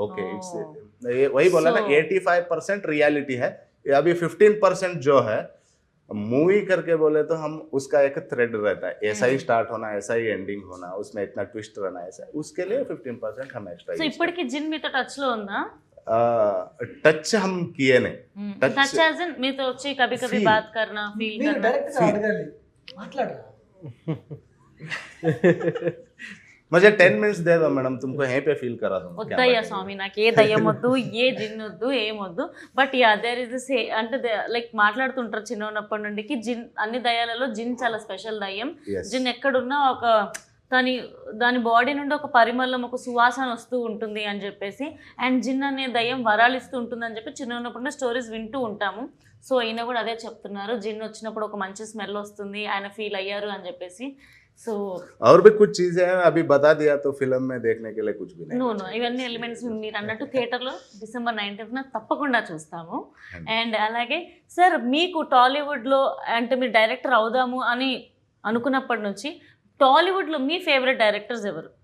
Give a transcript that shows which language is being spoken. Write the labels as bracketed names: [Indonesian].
[Hindi] Okay it's ये वही बोला ना, 85% रियलिटी है, अभी 15% जो है मूवी करके बोले तो हम उसका एक थ्रेड रहता है, ऐसा ही स्टार्ट होना, ऐसा ही एंडिंग होना, उसमें इतना ट्विस्ट रहना, ऐसा उसके लिए 15% हम एक्स्ट्रा। [Telugu] సో ఇప్పటికి జిన్ మీతో టచ్ లో ఉందా? [Hindi] टच हम किए नहीं, [Telugu] టచ్ యాజ్ ఇన్ మీతో వచ్చి [Hindi] కभी कभी बात करना, फील [Telugu] మీరు [Hindi] करना? [Telugu] డైరెక్ట్ గా అడగాలి, మాట్లాడరా। [Hindi] मुझे 10 मिनट्स दे दो मैडम, तुमको यहीं पे फील करा दूंगा। [Telugu] వద్దయ్యా స్వామి, నాకు ఏ దయ్యం వద్దు, ఏ జిన్ వద్దు, ఏమొద్దు. [English] but yeah there is this [Telugu] అంటే లైక్ మాట్లాడుతుంటారు చిన్న ఉన్నప్పటి నుండికి, జిన్ అన్ని దయ్యాలలో జిన్ చాలా స్పెషల్ దయ్యం. [English] Yes. [Telugu] జిన్ ఎక్కడున్నా ఒక దాని బాడీ నుండి ఒక పరిమళం, ఒక సువాసన వస్తూ ఉంటుంది అని చెప్పేసి, అండ్ జిన్ అనే దయ్యం వరాలు ఇస్తూ ఉంటుంది అని చెప్పి చిన్న ఉన్నప్పుడు స్టోరీస్ వింటూ ఉంటాము. సో ఈయన కూడా అదే చెప్తున్నారు, జిన్ వచ్చినప్పుడు ఒక మంచి స్మెల్ వస్తుంది, ఆయన ఫీల్ అయ్యారు అని చెప్పేసి. సో [Hindi] और भी कुछ चीजें हैं, अभी बता दिया तो फिल्म में देखने के लिए कुछ भी नहीं। [Telugu] నో ఇవన్నీ ఎలిమెంట్స్ మీరు అన్నట్టు థియేటర్లో December 19th తప్పకుండా చూస్తాము. అండ్ అలాగే సార్, మీకు టాలీవుడ్లో అంటే మీరు డైరెక్టర్ అవుదాము అని అనుకున్నప్పటి నుంచి టాలీవుడ్లో మీ ఫేవరెట్ డైరెక్టర్స్ ఎవరు?